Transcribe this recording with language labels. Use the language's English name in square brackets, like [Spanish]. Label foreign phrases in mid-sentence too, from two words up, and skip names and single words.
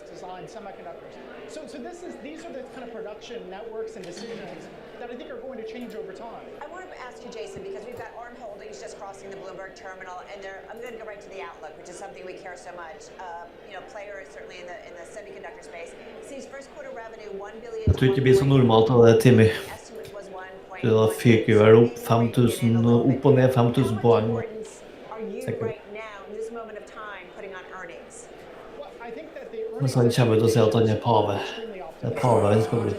[English] designed semiconductors. So these are the kind of production networks and decisions that I think are going to change over time. I want to ask you, Jason, because we've got ARM Holdings just crossing the Bloomberg terminal, and I'm going to go right to the outlook, which is something we care so much. Players certainly in the semiconductor space. Sees first quarter revenue $1 billion. [Norwegian] Jeg tror ikke det blir så normalt av det, Timmy. Du da fyker jo vel opp 5.000, opp og ned 5.000 poeng. Men så han kommer ut og sier at han pave. Det pave han skal bli.